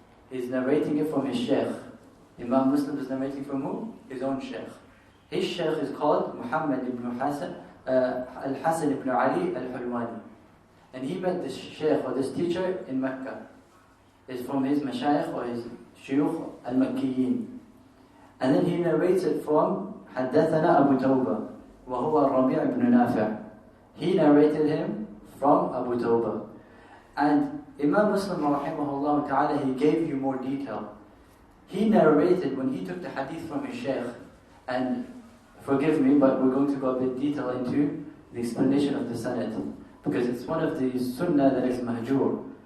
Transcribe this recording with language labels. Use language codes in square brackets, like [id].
[en] He's narrating it from his sheikh. Imam Muslim is narrating from who? His own sheikh. His sheikh is called Muhammad ibn Al-Hasan ibn Ali al-Hulwani. And he met this sheikh or this teacher in Mecca. It's from his mashayikh or his shuyukh al-Makkiyin. And then he narrates it from [ar] حدثنا أبو توبة وهو الربيع بن نافع. [en] He narrated him from Abu Tawbah. And Imam Muslim rahimahullah ta'ala, he gave you more detail. He narrated when he took the hadith from his sheikh, and forgive me, but we're going to go a bit detail into the explanation of the sanad, because it's one of the sunnah that is mahjur.